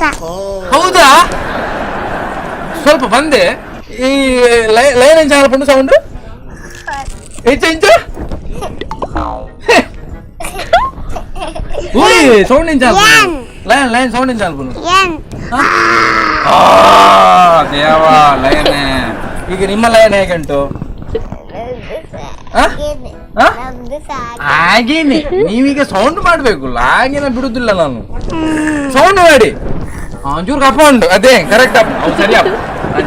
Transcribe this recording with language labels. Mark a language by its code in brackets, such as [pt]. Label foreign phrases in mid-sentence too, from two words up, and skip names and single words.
[tcy] ಹೌದಾ ಸ್ವಲ್ಪ ಬಂದೆ ಈ ಲಯನ್ ಎಂಚ ಮಲ್ಪುಂಡು ಸೌಂಡ್ ಎಂಚ ಸೌಂಡ್ ಎಂಚ ಲಯನ್ ಸೌಂಡ್ ಎಂಚ ಮಲ್ಪುಂಡು ದೇವಾ ಲಯನ್. [kn] ಈಗ ನಿಮ್ಮ ಲಯನ್ ಹೇಗುಂಟು? ಹಾಗೇನೆ ನೀವೀಗ ಸೌಂಡ್ ಮಾಡ್ಬೇಕು, ಹಾಗೇನ ಬಿಡುದಿಲ್ಲ ನಾನು. [tcy] ಸೌಂಡ್ ಮಾಡಿ ಒಂಚೂರು ಕಪ್ಪ ಉಂಟು ಅದೇ ಕರೆಕ್ಟ್ ಅಪ್ಪ ಅವು ಸರಿ ಅಪ್ಪ ಅಂಚ.